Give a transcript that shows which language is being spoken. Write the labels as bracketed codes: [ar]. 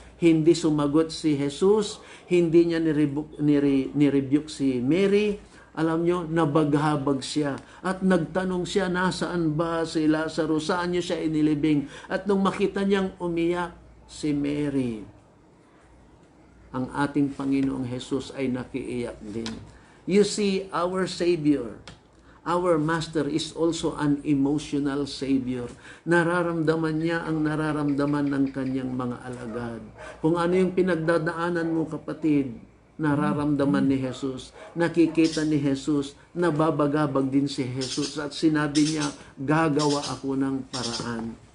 [tl] Hindi sumagot si Jesus, hindi niya ni-rebuke si Mary, alam nyo, nabaghabag siya. At nagtanong siya, nasaan ba si Lazaro? Saan niyo siya inilibing? At nung makita niyang umiyak si Mary, ang ating Panginoong Jesus ay nakiiyak din. [en] You see, our Savior, our Master is also an emotional Savior. [tl] Nararamdaman niya ang nararamdaman ng kanyang mga alagad. Kung ano yung pinagdadaanan mo, kapatid, nararamdaman ni Jesus, nakikita ni Jesus, nababagabag din si Jesus, at sinabi niya, gagawa ako ng paraan.